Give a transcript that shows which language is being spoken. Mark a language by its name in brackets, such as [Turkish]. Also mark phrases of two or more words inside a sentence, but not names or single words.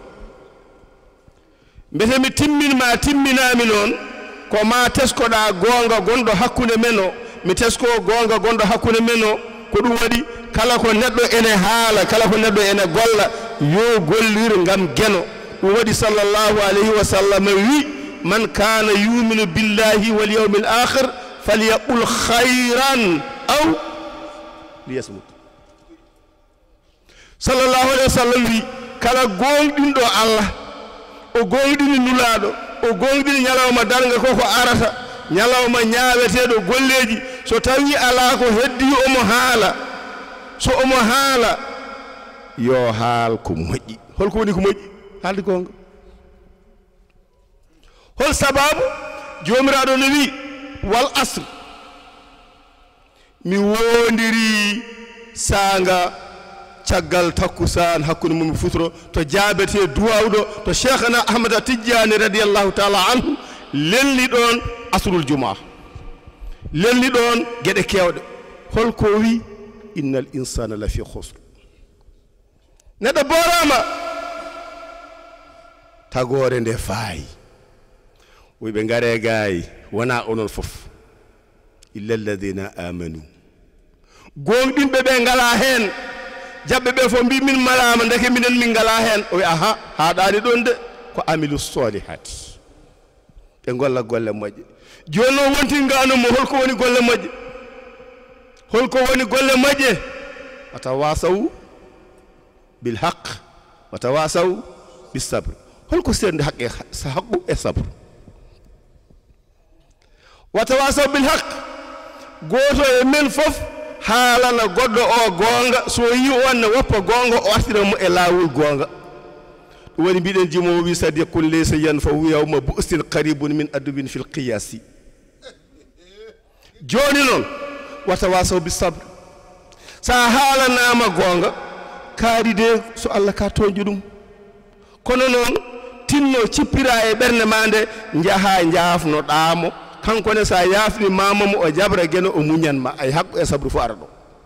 [Fula] mbete mi timminma timminami noon ko ma teskoɗa gonga gonɗo hakkude men o mi tesko gonga gonɗo hakkude men o ko ɗum waɗi kala ko neɗɗo ene haala kala ko neɗɗo ene golla yo gollir ngam geno ɗum waɗi [Arabic] صلى الله عليه وسلم [Fula] wi [Arabic] من كان يؤمن بالله واليوم الآخر فليقل خيرا أو ليصمت صلى الله عليه و [Fula] sallam wi kala gonɗinɗo Allah o gonɗini nulaɗo o gonɗini ñalawma darga koko arata ñalawma ñaaweteɗo golleji so tawi ala ko heddi omo haala so omo haala yo haal ko moƴƴi holko woni ko moƴƴi haalde gonga hol sababu jomiraɗo no wi [Arabic] والعصر [Fula] mi wondiri sanga caggal takkusan hakkude mum futuro to jaabete duwawɗo to cheikhna ahmada Tidiane [Arabic] رضي الله تعالى عنه [Fula] lelni ɗon [Arabic] عصر الجمعة [Fula] lelni ɗon gueɗe kewɗe holko wi [Arabic] إن الإنسان لفي خسر [Fula] neɗɗo boorama tagore nde faayi woyɓe ngare gaay wona onon fof [Arabic] إلا الذين آمنوا [Fula] gonɗinɓe ɓe ngala hen jabɓe ɓe fof mbi min malama ndeke minen min ngala hen o wi aha haɗani ɗon de ko [Arabic] عملوا الصالحات [Fula] ɓe golla golle moƴƴe joni noon wonti nganomo holko woni golle moƴƴe holko woni golle moƴƴe [Arabic] وتواصوا بالحق وتواصوا بالصبر [Fula] holko serde haqqe haqqu e sabr [Arabic] وتواصوا بالحق [Fula] goto e men fof haalana goɗɗo o goonga so yi on ne woppa goonga o artira mo e laawol goonga ɗum woni mbiɗen jimowo wi [Arabic] صديقك ليس ينفعه يوم بؤس قريب من عدو في القياس [Fula] joni noon [Arabic] وتواصوا بالصبر [Fula] sa haalanama goonga kaari de so Allah ka toñƴu ɗum kono noon tinno cippira e ɓernde ma nde jaha jaafnoɗamo kanko ne sa yaafni mamamo o jabra geno o muñanma ay haqqu e sabru fo ara ɗo